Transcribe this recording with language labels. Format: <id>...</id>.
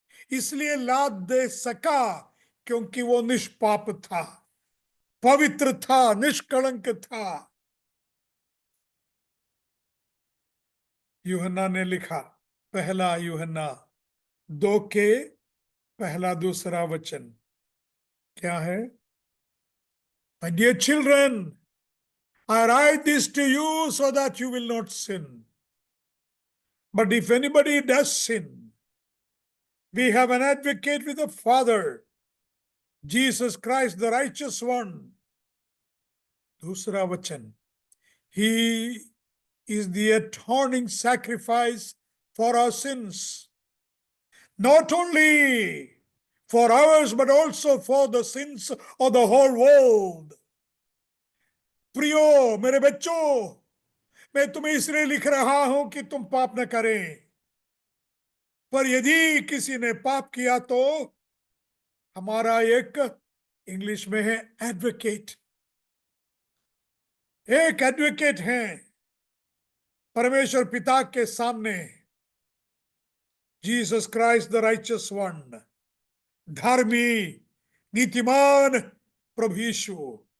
<hi>इसलिए लाद दे सका क्योंकि वो निष्पाप था, पवित्र था, निष्कलंक था। यूहन्ना ने लिखा, पहला यूहन्ना 2 के पहला दूसरा वचन क्या है?</hi> <en>My dear children, I write this to you so that you will not sin. But if anybody does sin, we have an advocate with the Father, Jesus Christ, the righteous one.</en> <hi>दूसरा वचन,</hi> <en>He is the atoning sacrifice for our sins, not only for ours, but also for the sins of the whole world.</en> <hi>प्रियो, मेरे बच्चों, मैं तुम्हें इसलिए लिख रहा हूं कि तुम पाप न करें, पर यदि किसी ने पाप किया तो हमारा एक, इंग्लिश में है एडवोकेट, एक एडवोकेट है परमेश्वर पिता के सामने,</hi> <en>Jesus Christ the righteous one,</en> <hi>धर्मी नीतिमान प्रभु यीशु।</hi>